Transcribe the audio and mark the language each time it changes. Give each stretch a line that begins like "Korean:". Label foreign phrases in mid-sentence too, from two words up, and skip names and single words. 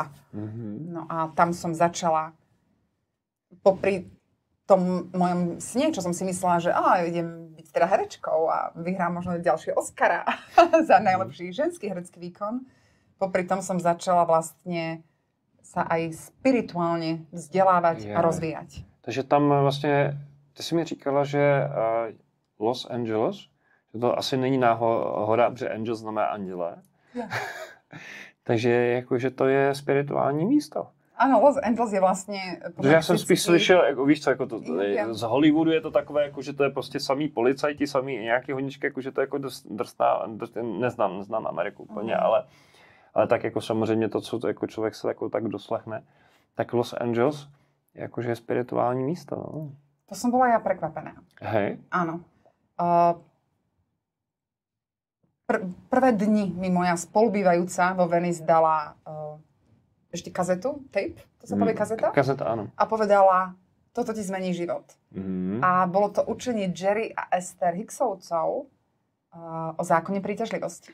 Slovak: No a tam som začala popri tom mojom sne, čo som si myslela, že idem byť teda herečkou a vyhrám možno ďalšie Oscara za najlepší ženský herecký výkon. Popri tom som začala vlastne sa aj spirituálne vzdelávať a rozvíjať.
Czech: Takže tam vlastně, ty jsi mi říkala, že Los Angeles, že to asi není náhoda, protože Angel znamená anděle. Takže jakože to je spirituální místo. Ano, Los Angeles je vlastně... Protože já jsem spíš slyšel, jako, víš co, jako to, z Hollywoodu je to takové, jako, že to je prostě samý policajti, samý nějaký honičky, jako, že to je jako neznám Ameriku úplně, ale tak jako samozřejmě to, co jako člověk se jako tak doslechne, tak Los Angeles jakože je spirituální místo.
Slovak: No. To som bola ja prekvapená. Hej? Áno. Prvé dni mi moja spolubývajúca vo Venice dala ešte kazetu, tape, to sa povie kazeta? Kazeta, áno. A povedala, toto ti zmení život. A bolo to učenie Jerry a Esther Hicksovcov o zákone príťažlivosti.